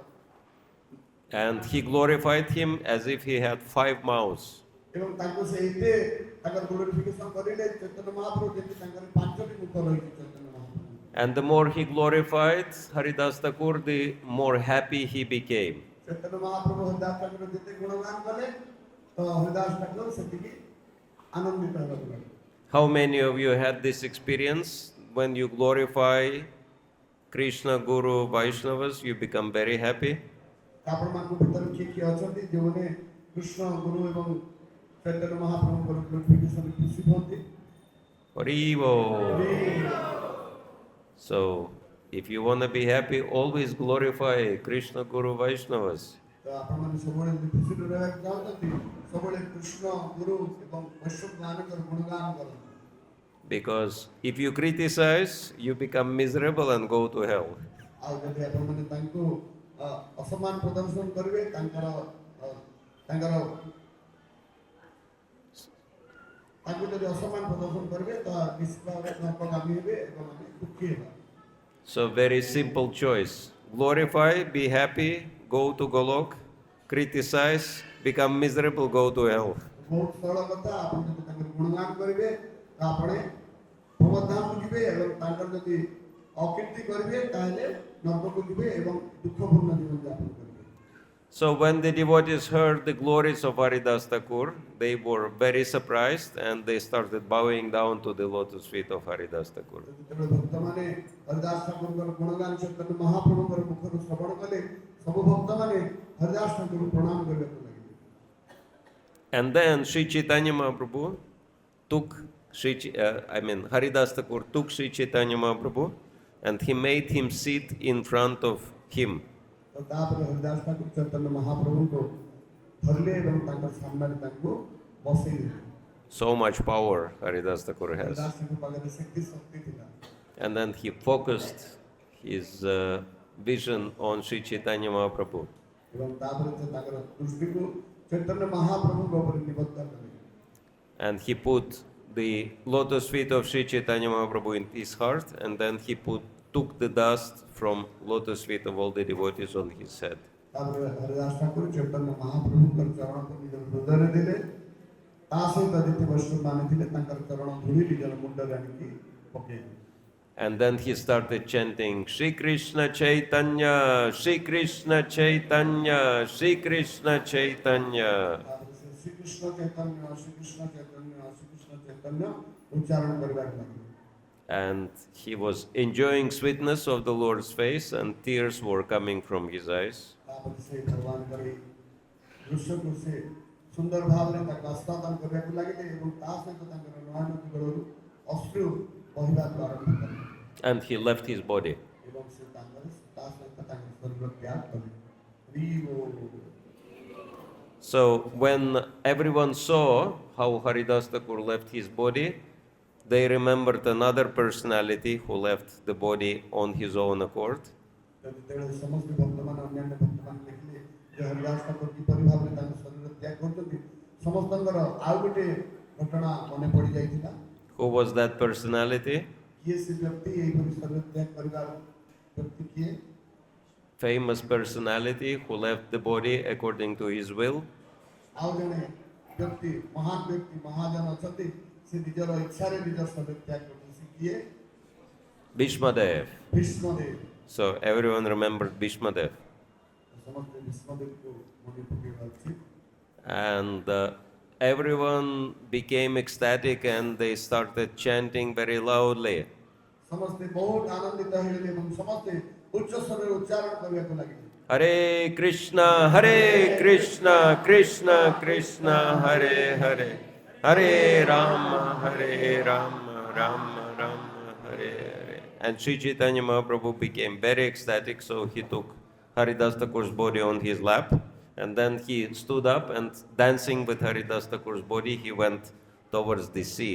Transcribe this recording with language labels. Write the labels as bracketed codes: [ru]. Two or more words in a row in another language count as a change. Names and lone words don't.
[en] And he glorified him as if he had 5 mouths. [or] ଏବଂ ତାଙ୍କୁ ସେଇତେ ତାଙ୍କର ଗ୍ଲୋରିଫିକେସନ କରିଲେ ଚୈତନ୍ୟ ମହାପ୍ରଭୁ ଯେମିତି ତାଙ୍କର 5ଟି ମୁଖ ରହିଛି ଚୈତନ୍ୟ ମହାପ୍ରଭୁ। [en] And the more he glorified Haridas Thakur, the more happy he became. [or] ଚୈତନ୍ୟ ମହାପ୍ରଭୁ ହରିଦାସ ଠାକୁର ଯେତେ ଗୁଣଗାନ କଲେ ତ ହରିଦାସ ଠାକୁର ସେତିକି ଆନନ୍ଦିତ ହେବାକୁ ଲାଗେ। [en] How many of you had this experience? When you glorify Krishna, Guru, Vaishnavas, you become very happy? [or] ଆପଣମାନଙ୍କ ଭିତରେ କିଏ କିଏ ଅଛନ୍ତି ଯେଉଁମାନେ କୃଷ୍ଣ ଗୁରୁ ଏବଂ ଚୈତନ୍ୟ ମହାପ୍ରଭୁଙ୍କର ଗ୍ଲୋରିଫିକେସନ ଖୁସି ହୁଅନ୍ତି? [en] Haribo. So, if you want to be happy, always glorify Krishna, Guru, Vaishnavas. [or] ତ ଆପଣମାନେ ସବୁବେଳେ ଯଦି ଖୁସିରେ ରହିବାକୁ ଚାହୁଁଛନ୍ତି ସବୁବେଳେ କୃଷ୍ଣ ଗୁରୁ ଏବଂ ବୈଷ୍ଣବ ମାନଙ୍କର ଗୁଣଗାନ କରନ୍ତୁ। [en] Because if you criticize, you become miserable and go to hell. [or] ଆଉ ଯଦି ଆପଣମାନେ ତାଙ୍କୁ ଅସମ୍ମାନ ପ୍ରଦର୍ଶନ କରିବେ ତାଙ୍କୁ ଯଦି ଅସମ୍ମାନ ପ୍ରଦର୍ଶନ କରିବେ ତ ନିଶ୍ଚିତ ଭାବରେ ନର୍କଗାମୀ ହେବେ ଏବଂ ଆମେ ଦୁଃଖୀ ହେବା। [en] So very simple choice. Glorify, be happy, go to Golok. Criticize, become miserable, go to hell. [or] ବହୁତ ସରଳ କଥା, ଆପଣ ଯଦି ତାଙ୍କର ଗୁଣଗାନ କରିବେ ତ ଆପଣ ଭଗବଦ୍ଧାମକୁ ଯିବେ ଏବଂ ତାଙ୍କର ଯଦି ଅକୀର୍ତ୍ତି କରିବେ ତାହେଲେ ନର୍କକୁ ଯିବେ ଏବଂ ଦୁଃଖପୂର୍ଣ୍ଣ ଜୀବନ ଯାପନ କରିବେ। [en] So when the devotees heard the glories of Haridas Thakur, they were very surprised and they started bowing down to the lotus feet of Haridas Thakur. [or] ଯେତେବେଳେ ଭକ୍ତମାନେ ହରିଦାସ ଠାକୁରଙ୍କର ଗୁଣଗାନ ଚୈତନ୍ୟ ମହାପ୍ରଭୁଙ୍କର ମୁଖରୁ ଶ୍ରବଣ କଲେ ସବୁ ଭକ୍ତମାନେ ହରିଦାସ ଠାକୁରଙ୍କୁ ପ୍ରଣାମ କରିବାକୁ ଲାଗିଲେ। [en] And then Sri Chaitanya Mahaprabhu took Haridas Thakur took Sri Chaitanya Mahaprabhu and he made him sit in front of him. [or] ତ ତାପରେ ହରିଦାସ ଠାକୁର ଚୈତନ୍ୟ ମହାପ୍ରଭୁଙ୍କୁ ଧରିଲେ ଏବଂ ତାଙ୍କ ସାମ୍ନାରେ ତାଙ୍କୁ ବସେଇଲେ। [en] So much power Haridas Thakur has. [or] ହରିଦାସ ଠାକୁର ପାଖରେ ଶକ୍ତି ଥିଲା। [en] And then he focused his vision on Sri Chaitanya Mahaprabhu. [or] ଏବଂ ତାପରେ ସେ ତାଙ୍କର ଦୃଷ୍ଟିକୁ ଚୈତନ୍ୟ ମହାପ୍ରଭୁଙ୍କ ଉପରେ ନିବଦ୍ଧ କଲେ। [en] And he put the lotus feet of Sri Chaitanya Mahaprabhu in his heart, and then he took the dust from lotus feet of all the devotees on his head. [or] ତାପରେ ହରିଦାସ ଠାକୁର ଚୈତନ୍ୟ ମହାପ୍ରଭୁଙ୍କର ଚରଣକୁ ନିଜର ହୃଦୟରେ ଦେଲେ। ତା ସହିତ ଯେତେ ବୈଷ୍ଣବ ମାନେ ଥିଲେ ତାଙ୍କର ଚରଣ ଧୂଳି ନିଜର ମୁଣ୍ଡରେ ଆଣିକି ପକେଇଲେ। [en] And then he started chanting, Sri Krishna Chaitanya, Sri Krishna Chaitanya, Sri Krishna Chaitanya. [or] ତାପରେ ସେ ଶ୍ରୀକୃଷ୍ଣ ଚୈତନ୍ୟ ଶ୍ରୀକୃଷ୍ଣ ଚୈତନ୍ୟ ଶ୍ରୀକୃଷ୍ଣ ଚୈତନ୍ୟ ଉଚ୍ଚାରଣ କରିବାକୁ ଲାଗିଲେ। [en] And he was enjoying sweetness of the Lord's face and tears were coming from his eyes. [or] ତାପରେ ସେ ଭଗବାନଙ୍କର ଏହି ଦୃଶ୍ୟକୁ ସେ ସୁନ୍ଦର ଭାବରେ ତାକୁ ଆସ୍ୱାଦନ କରିବାକୁ ଲାଗିଲେ ଏବଂ ତା ସହିତ ତାଙ୍କର ନୟନ ଯୁଗଳରୁ ଅଶ୍ରୁ ବହିବାକୁ ଆରମ୍ଭ କଲେ। [en] And he left his body. [or] ଏବଂ ସେ ତାଙ୍କର ତା ସହିତ ତାଙ୍କର ଶରୀର ତ୍ୟାଗ କଲେ। [en] So when everyone saw how Haridas Thakur left his body, they remembered another personality who left the body on his own accord. [or] ଯେତେବେଳେ ସମସ୍ତ ଭକ୍ତମାନେ ଅନ୍ୟାନ୍ୟ ଭକ୍ତମାନେ ଦେଖିଲେ ଯେ ହରିଦାସ ଠାକୁର କିପରି ଭାବରେ ତାଙ୍କ ଶରୀର ତ୍ୟାଗ କରୁଛନ୍ତି ସମସ୍ତଙ୍କର ଆଉ ଗୋଟେ ଘଟଣା ମନେ ପଡ଼ି ଯାଇଥିଲା। [en] Who was that personality? [or] କିଏ ସେ ବ୍ୟକ୍ତି ଏହିପରି ଶରୀର ତ୍ୟାଗ କରିବାର ବ୍ୟକ୍ତି କିଏ? [en] Famous personality who left the body according to his will. [or] ଆଉ ଜଣେ ବ୍ୟକ୍ତି ମହାନ ବ୍ୟକ୍ତି ମହାଜନ ଅଛନ୍ତି ସେ ନିଜର ଇଚ୍ଛାରେ ନିଜ ଶରୀର ତ୍ୟାଗ କରୁଛନ୍ତି। କିଏ? Bhishmadev. ଭୀଷ୍ମଦେବ। [en] So everyone remembered Bhishmadev. [or] ସମସ୍ତେ ଭୀଷ୍ମଦେବଙ୍କୁ ମନେ ପକେଇବା ଉଚିତ। [en] And everyone became ecstatic and they started chanting very loudly. [or] ସମସ୍ତେ ବହୁତ ଆନନ୍ଦିତ ହେଇଗଲେ ଏବଂ ସମସ୍ତେ ଉଚ୍ଚ ସ୍ୱରରେ ଉଚ୍ଚାରଣ କରିବାକୁ ଲାଗିଲେ। [sa] Hare Krishna, Krishna Krishna, Hare Hare, Hare Rama, Rama Rama, Hare Hare. [en] And Sri Chaitanya Mahaprabhu became very ecstatic, so he took Haridas Thakur's body on his lap, and then he stood up and dancing with Haridas Thakur's body, he went towards the sea.